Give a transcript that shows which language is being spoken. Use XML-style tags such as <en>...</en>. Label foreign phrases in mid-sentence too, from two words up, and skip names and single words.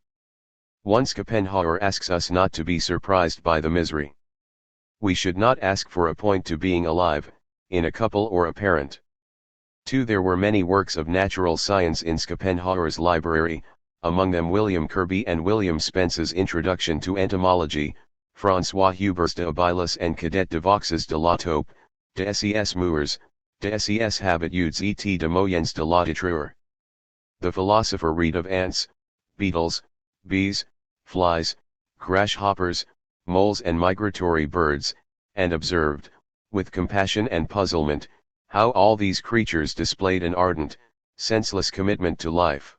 <en>Once Schopenhauer asks us not to be surprised by the misery. We should not ask for a point to being alive, in a couple or a parent. 2. There were many works of natural science in Schopenhauer's library, among them William Kirby and William Spence's Introduction to Entomology, François Huber's De Habilis and Cadet de Vaux's De la Taupe, de Ses Moeurs, de Ses Habitudes et de Moyens de la Détruire. The philosopher read of ants, beetles, bees, flies, grasshoppers, moles and migratory birds, and observed, with compassion and puzzlement, how all these creatures displayed an ardent, senseless commitment to life.</en>